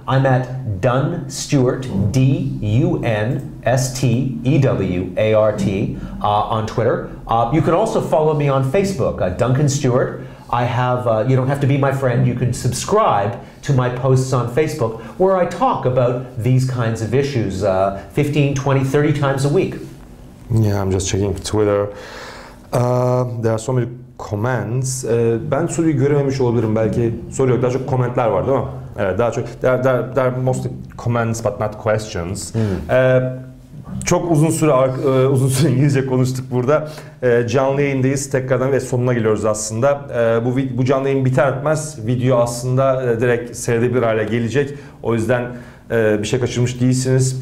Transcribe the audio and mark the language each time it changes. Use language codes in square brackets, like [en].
[en] I'm at Dun Stewart, DUNSTEWART on Twitter. You can also follow me on Facebook, Duncan Stewart. I have, you don't have to be my friend, you can subscribe to my posts on Facebook where I talk about these kinds of issues 15, 20, 30 times a week. Yeah, I'm just checking Twitter. There are so many comments. [tr] Ben soruyu görememiş olabilirim. Belki soru yok. Daha çok komentler var değil mi? Evet, daha çok. [en] There are mostly comments but not questions. [tr] Çok uzun süre İngilizce konuştuk burada. Canlı yayındayız tekrardan ve sonuna geliyoruz aslında. Bu canlı yayın biter bitmez video aslında direkt seyredebilir hale gelecek. O yüzden bir şey kaçırmış değilsiniz.